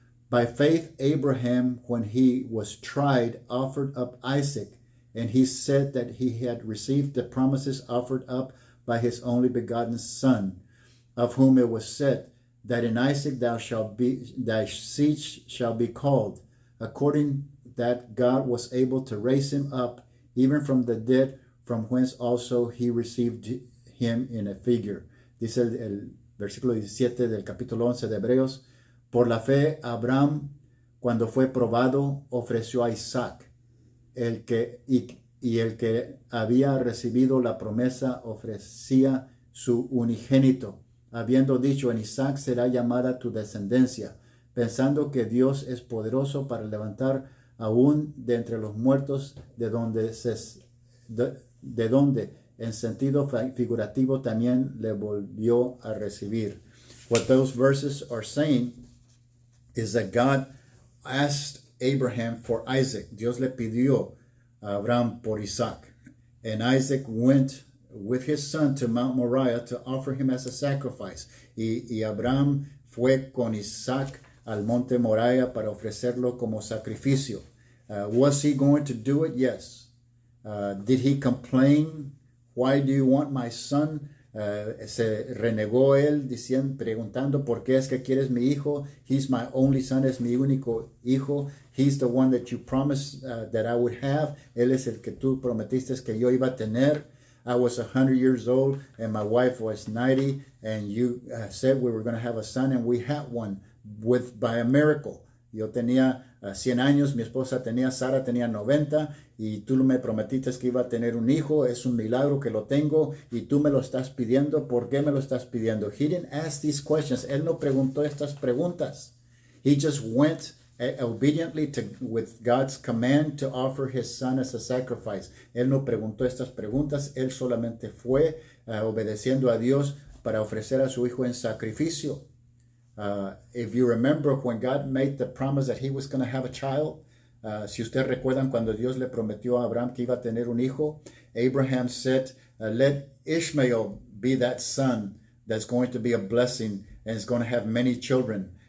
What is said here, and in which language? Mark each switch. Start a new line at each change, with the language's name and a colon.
English: By faith, Abraham, when he was tried, offered up Isaac, and he said that he had received the promises offered up by his only begotten son, of whom it was said, that in Isaac thy seed shall be called, according that God was able to raise him up, even from the dead, from whence also he received him in a figure.
Spanish: Dice el versículo 17 del capítulo 11 de Hebreos, por la fe Abraham, cuando fue probado, ofreció a Isaac, el que había recibido la promesa ofrecía su unigénito, habiendo dicho, en Isaac será llamada tu descendencia, pensando que Dios es poderoso para levantar aún de entre los muertos, de donde en sentido figurativo también le volvió a recibir.
English: What those verses are saying is that God asked Abraham for Isaac.
Spanish: Dios le pidió a Abraham por Isaac.
English: And Isaac went with his son to Mount Moriah to offer him as a sacrifice.
Spanish: Y Abraham fue con Isaac al monte Moriah para ofrecerlo como sacrificio.
English: Was he going to do it? Yes. Did he complain? Why do you want my son?
Spanish: Se renegó él preguntando por qué es que quieres mi hijo.
English: He's my only son,
Spanish: es mi único hijo.
English: He's the one that you promised that I would have.
Spanish: Él es el que tú prometiste que yo iba a tener.
English: I was 100 years old and my wife was 90, and you said we were going to have a son, and we had one by a miracle.
Spanish: Yo tenía 100 años, mi esposa Sara tenía 90 y tú me prometiste que iba a tener un hijo. Es un milagro que lo tengo y tú me lo estás pidiendo. ¿Por qué me lo estás pidiendo?
English: He didn't ask these questions.
Spanish: Él no preguntó estas preguntas.
English: He just went obediently with God's command to offer his son as a sacrifice.
Spanish: Él no preguntó estas preguntas. Él solamente fue obedeciendo a Dios para ofrecer a su hijo en sacrificio.
English: If you remember when God made the promise that he was going to have a child,
Spanish: si ustedes recuerdan cuando Dios le prometió a Abraham que iba a tener un hijo,
English: Abraham said, let Ishmael be that son that's going to be a blessing and is going to have many children.